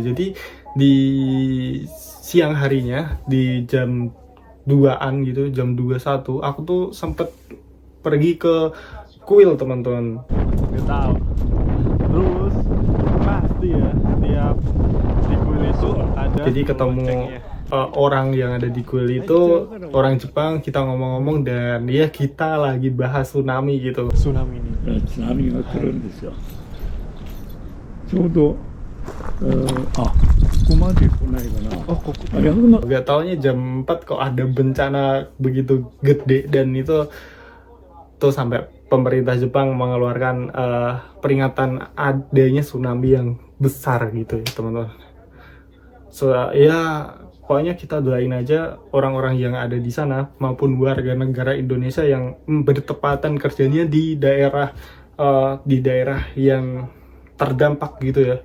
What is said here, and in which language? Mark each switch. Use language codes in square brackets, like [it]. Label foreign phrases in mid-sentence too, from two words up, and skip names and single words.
[id] Jadi di siang harinya di jam 2-an gitu, jam 21, aku tuh sempet pergi ke kuil teman-teman. Nggak tahu. Terus pasti ya tiap di kuil itu ada Jadi ketemu orang yang ada di kuil itu orang Jepang, kita ngomong-ngomong dan ya kita lagi bahas tsunami gitu. Tsunami ini. [ja] 津波が来るんですよ。ちょうど、ここまで来ないかな。あ、逆の [id] Gak taunya jam 4 kok ada bencana begitu gede dan itu tuh sampai pemerintah Jepang mengeluarkan peringatan adanya tsunami yang besar gitu ya teman-teman. So ya pokoknya kita doain aja orang-orang yang ada di sana maupun warga negara Indonesia yang bertepatan kerjanya di daerah yang terdampak gitu ya.